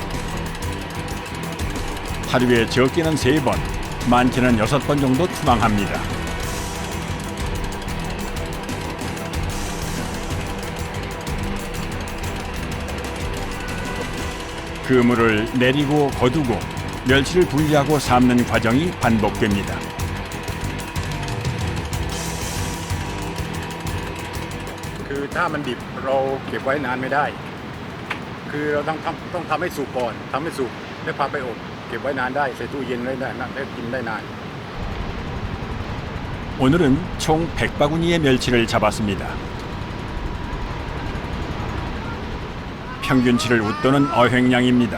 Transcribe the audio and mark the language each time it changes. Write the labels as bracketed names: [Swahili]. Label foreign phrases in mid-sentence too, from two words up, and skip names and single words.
[Korean] 하루에 적게는 3번, 많게는 6번 정도 투망합니다. 그물을 내리고 거두고 멸치를 분리하고 삶는 과정이 반복됩니다. [Thai] คือถ้ามันดิบเราเก็บไว้นานไม่ได้คือเราต้องทำให้สุกก่อนทำให้สุกแล้วพาไปอบเก็บไว้นานได้ใส่ตู้เย็นไว้ได้นะแล้วกินได้นาน [Korean] 오늘은 총 100바구니의 멸치를 잡았습니다. 평균치를 웃도는 어획량입니다.